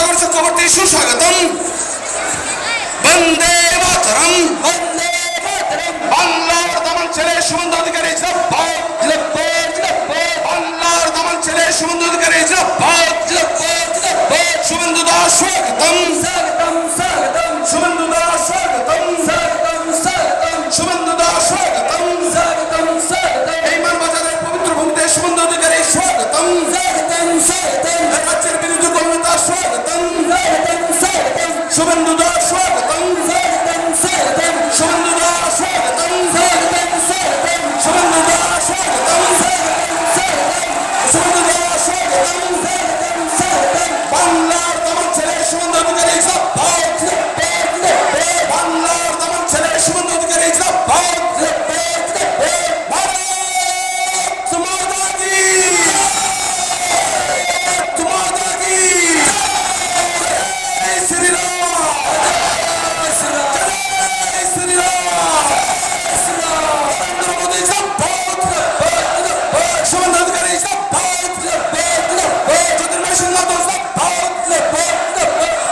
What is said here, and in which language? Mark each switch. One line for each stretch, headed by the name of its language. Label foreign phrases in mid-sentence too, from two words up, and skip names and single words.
Hindi: मुखवर्ती सुस्वागतम वंदे मातरम वंदे मातरम
Bangla: বাংলার দমন ছেলে সুমন্ত অধিকারী জিন্দাবাদ জিন্দাবাদ জিন্দাবাদ বাংলার দমন ছেলে সুমন্ত অধিকারী জিন্দাবাদ জিন্দাবাদ জিন্দাবাদ সুমন্ত দাস স্বাগতম স্বাগতম স্বাগতম সুমন্ত দাস স্বাগতম স্বাগতম স্বাগতম সুমন্ত দাস স্বাগতম স্বাগতম স্বাগতম এই মানবাজারের পবিত্র ভূমিতে সুমন্ত অধিকারী স্বাগতম স্বাগতম স্বাগতম রাজ্যের বিরুদ্ধে কর্মতা স্বাগতম স্বাগতম স্বাগতম সুমন্ত দাস স্বাগতম স্বাগতম স্বাগতম সুমন্ত দাস স্বাগতম স্বাগতম স্বাগতম সুমন্ত দাস স্বাগতম স্বাগতম স্বাগতম সুমন্ত দাস স্বাগতম স্বাগতম স্বাগতম বাংলার দমন ছেলে সুমন্ত অধিকারী জিন্দাবাদ জিন্দাবাদ জিন্দাবাদ বাংলার দমন ছেলে সুমন্ত অধিকারী জিন্দাবাদ জিন্দাবাদ জিন্দাবাদ
Hindi: भारत माता की माता की जय
Bangla: শ্রীরাম জয় শ্রীরাম নরেন্দ্র মোদী জিন্দাবাদ জিন্দাবাদ সুমন্ত অধিকারী জিন্দাবাদ জিন্দাবাদ জিন্দাবাদ জ্যোতির্ময় সিংহ জিন্দাবাদ জিন্দাবাদ জিন্দাবাদ